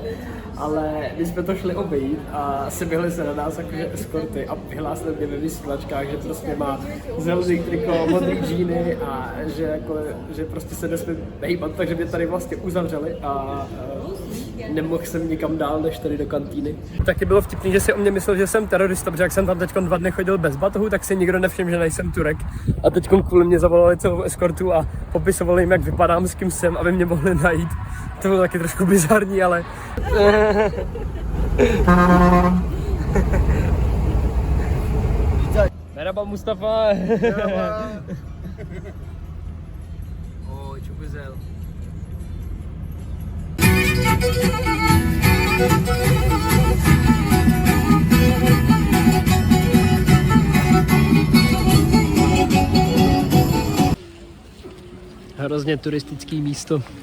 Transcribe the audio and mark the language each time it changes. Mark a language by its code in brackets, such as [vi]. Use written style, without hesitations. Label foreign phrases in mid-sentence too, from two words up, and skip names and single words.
[cs] Ale my jsme to šli obejít a seběhli se na nás jakože eskorty a vyhlásili mě ve vysílačkách, že prostě má zelený triko, modrý džíny a že prostě se nesmí hejbat, takže mě tady vlastně uzavřeli a nemohl jsem nikam dál než tady do kantýny. Taky bylo vtipný, že si o mě myslel, že jsem terorista, protože jak jsem tam teď 2 dny chodil bez batohu, tak si nikdo nevšiml, že nejsem Turek. A teď kvůli mě zavolali celou eskortu a popisovali jim, jak vypadám, s kým jsem, aby mě mohli najít. To bylo taky trošku bizarní, ale... [tr] Merhaba Mustafa. Merhaba. Oy, çok güzel. [cs] Hrozně turistický místo.